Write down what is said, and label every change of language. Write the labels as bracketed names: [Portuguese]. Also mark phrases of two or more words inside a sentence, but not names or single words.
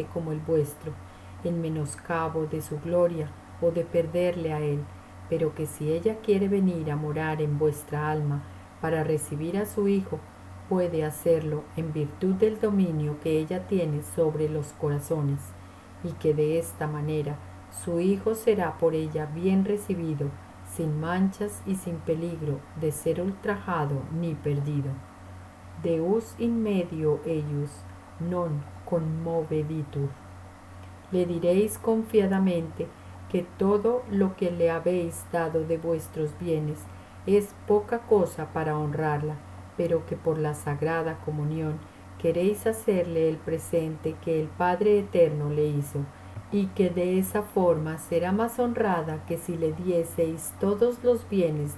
[Spanish] como el vuestro, en menoscabo de su gloria o de perderle a él, pero que si ella quiere venir a morar en vuestra alma para recibir a su Hijo, puede hacerlo en virtud del dominio que ella tiene sobre los corazones, y que de esta manera su Hijo será por ella bien recibido, sin manchas y sin peligro de ser ultrajado ni perdido. [Latin] Deus in medio eius non conmoveditur. [Spanish] Le diréis confiadamente que todo lo que le habéis dado de vuestros bienes es poca cosa para honrarla, pero que por la Sagrada Comunión queréis hacerle el presente que el Padre Eterno le hizo, y que de esa forma será más honrada que si le dieseis todos los bienes